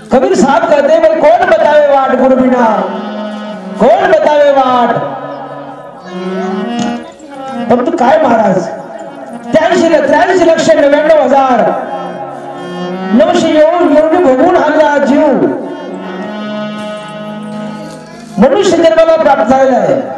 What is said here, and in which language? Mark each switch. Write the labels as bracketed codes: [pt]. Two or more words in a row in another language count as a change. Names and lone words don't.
[hi] गुरुजी साहब कहते भाई कौन बतावे वाट गुरु बिना, कौन बतावे वाट. [mr] परंतु काय महाराज 83,93,99,900 येऊन भोगून आणला जीव मनुष्य जन्माला प्राप्त झालेला आहे.